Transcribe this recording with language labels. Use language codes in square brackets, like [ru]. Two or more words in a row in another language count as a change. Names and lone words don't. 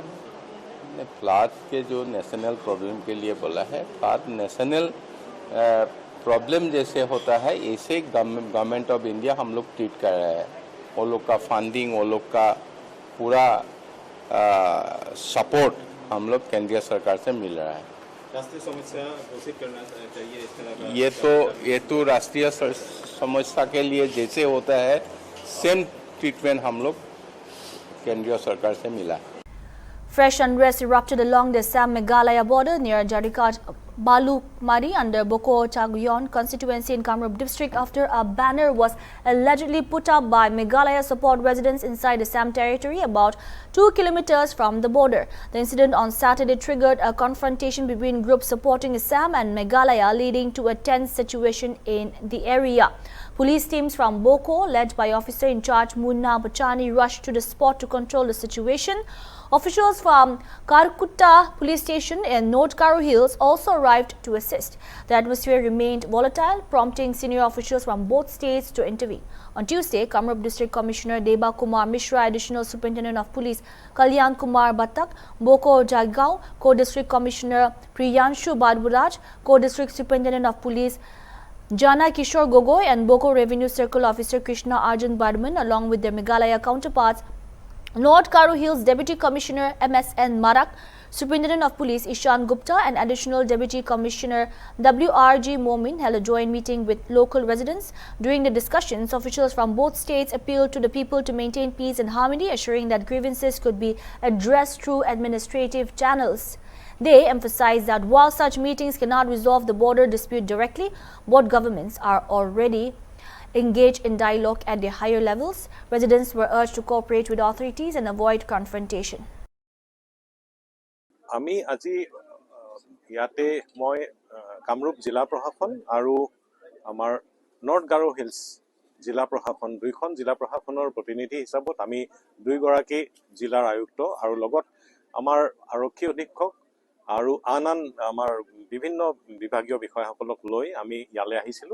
[hi] फ्लड के जो [en] national problem [hi] के लिए बोला है, [en] flood national problem [hi] जैसे होता है ऐसे गवर्नमेंट ऑफ इंडिया हम लोग ट्रीट कर रहे हैं वो लोग का फंडिंग, वो लोग का पूरा सपोर्ट हम लोग केंद्रीय सरकार से मिल रहा है। राष्ट्रीय समस्या घोषित करना चाहिए इस तरह का। ये तो राष्ट्रीय समस्या के लिए जैसे होता है [en] same treatment [hi] हम लोग केंद्रीय सरकार से मिला। [en] Fresh unrest erupted along the Assam-Meghalaya border near Jarikat Balukmari under Boko Chaguyon constituency in Kamrup district after a banner was allegedly put up by Meghalaya support residents inside Assam territory about 2 kilometers from the border. The incident on Saturday triggered a confrontation between groups supporting Assam and Meghalaya, leading to a tense situation in the area. Police teams from Boko, led by officer in charge Munna Bachani, rushed to the spot to control the situation. Officials from Karkutta police station in North Karo Hills also arrived to assist. The atmosphere remained volatile, prompting senior officials from both states to intervene. On Tuesday, Kamrup District Commissioner Deba Kumar Mishra, Additional Superintendent of Police Kalyan Kumar Batak, Boko Jagaon, Co-District Commissioner Priyanshu Badburaj, Co-District Superintendent of Police Jana Kishore Gogoi and Boko Revenue Circle Officer Krishna Arjun Badman, along with their Meghalaya counterparts, North Karo Hills Deputy Commissioner MSN Marak, Superintendent of Police Ishan Gupta and Additional Deputy Commissioner WRG Momin held a joint meeting with local residents. During the discussions, officials from both states appealed to the people to maintain peace and harmony, assuring that grievances could be addressed through administrative channels. They emphasized that while such meetings cannot resolve the border dispute directly, both governments are already engaged in dialogue at the higher levels. Residents were urged to cooperate with authorities and avoid confrontation. [as] আমি আজি ইয়াতে মই কামৰূপ জিলা প্ৰশাসন আৰু আমাৰ নৰ্থ গাৰো হিলছ জিলা প্ৰশাসন দুইখন জিলা প্ৰশাসনৰ প্ৰতিনিধি হিচাপত আমি দুইগৰাকী জিলাৰ আয়ুক্ত আৰু লগত আমাৰ আৰক্ষী অধীক্ষক আৰু আন আমাৰ বিভিন্ন বিভাগীয় বিষয়াসকলক লৈ আমি ইয়ালৈ আহিছিলো।